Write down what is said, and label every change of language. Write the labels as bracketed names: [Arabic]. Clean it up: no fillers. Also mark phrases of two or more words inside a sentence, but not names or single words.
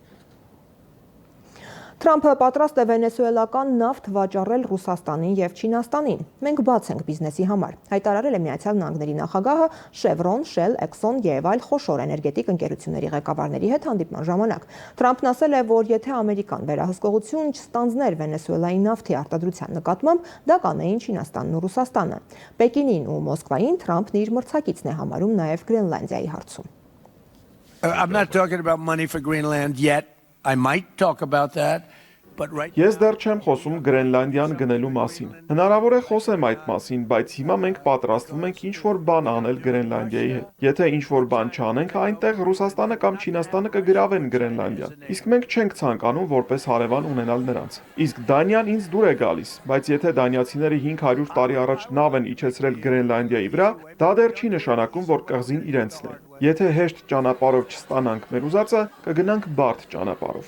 [Armenian] Թրամփը պատրաստ է վենեսուելական նավթ վաճառել Ռուսաստանին եւ Չինաստանին։ Մենք բաց ենք բիզնեսի համար, հայտարարել է Միացյալ Նահանգների նախագահը Chevron, Shell, Exxon եւ այլ խոշոր էներգետիկ ընկերությունների ղեկավարների հետ հանդիպման ժամանակ։ Թրամփն ասել է, որ եթե Ամերիկան վերահսկողություն չստանձներ Վենեսուելայի նավթի արտադրության նկատմամբ, դա կանեին Չինաստանն ու Ռուսաստանը։ Պեկինին ու Մոսկվային Թրամփն իր մրցակիցն է համարում նաեւ Գրենլանդիայի հարցում։ [English] I'm not talking about money for Greenland yet. I might talk about that, but right [Armenian] Ես դեռ չեմ խոսում Գրենլանդիան գնելու մասին։ Հնարավոր է խոսեմ այդ մասին, բայց հիմա մենք պատրաստվում ենք ինչ-որ բան անել Գրենլանդիայի հետ։ Եթե ինչ-որ բան չանենք, այնտեղ Ռուսաստանը կամ Չինաստանը կգրավեն Գրենլանդիան։ Իսկ մենք չենք ցանկանում որպես հարևան ունենալ նրանց։ Իսկ Դանիան ինձ դուր է գալիս, բայց եթե դանիացիները 500 տարի առաջ նավ են իջեցրել Գրենլանդիայի վրա, դա դեռ չի նշանակում, որ կղզին իրենցն է։ Եթե հեշտ ճանապարհով չստանանք մեր ուզածը, կգնանք բարդ ճանապարհով։